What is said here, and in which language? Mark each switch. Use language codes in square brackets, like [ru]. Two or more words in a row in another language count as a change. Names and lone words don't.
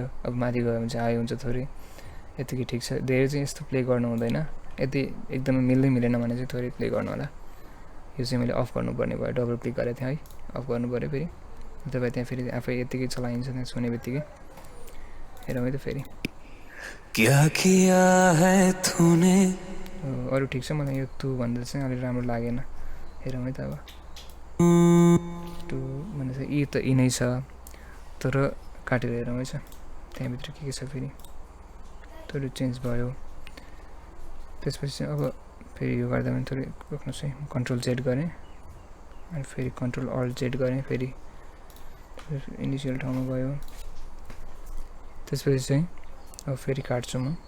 [ne] अब माथि गयो भने चाहिँ आयो हुन्छ थोरै, यतिकै ठिक छ। धेरै चाहिँ यस्तो प्ले गर्नु हुँदैन, यदि एकदमै मिल्दैन भने चाहिँ थोरै प्ले गर्नु होला। यो चाहिँ मैले अफ गर्नुपर्ने भयो [en] double click [ne] गरेको थिएँ है अफ गर्नु पऱ्यो फेरि तपाईँ त्यहाँ फेरि आफै यतिकै चलाइन्छ त्यहाँ सुने बित्तिकै हेरौँ है त फेरि [hi] क्या किया है तूने [ne] अरू ठिक छ मलाई यो तु भन्दा चाहिँ अलिक राम्रो लागेन हेरौँ है त अब टु भन्दा चाहिँ यी त यी नै छ तर काटेर हेरौँ है छ त्यहाँभित्र के छ फेरि थोरै चेन्ज भयो त्यसपछि चाहिँ अब फेरि यो गर्दा पनि थोरै रोक्नुहोस् है [en] control Z [ne] गरेँ अनि फेरि [en] control alt Z [ne] गरेँ फेरि इनिसियल ठाउँमा गयो त्यसपछि चाहिँ अब फेरि काट्छु म